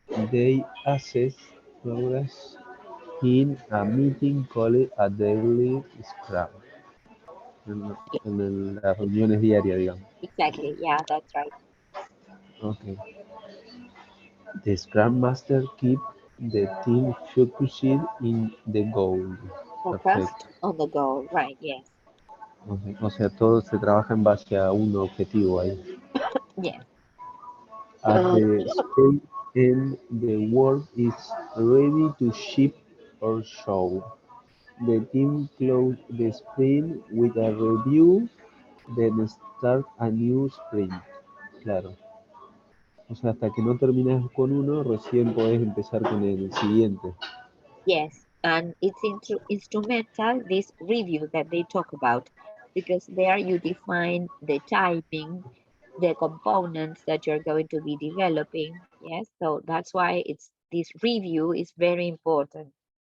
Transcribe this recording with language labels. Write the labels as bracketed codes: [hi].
[en] They assess progress in a meeting called a daily scrum, [es] en, las reuniones diarias, digamos. [en] exactly. Yeah, that's right. Okay. The Scrum Master keep the team focused in the goal. Focused [es] Perfecto. [en] on the goal. Right. Yes. Ok. [es] O sea, todo se trabaja en base a un objetivo ahí. [en] Yes. At the stage end, the work is ready to ship or show. The team close the sprint with a review, then start a new sprint. [es] Claro. O sea, hasta que no terminas con uno, recién podés empezar con el siguiente. [en] Yes, and it's instrumental, this review that they talk about, because there you define the timing, the components that you're going to be developing. Yes, so that's why it's this review is very important.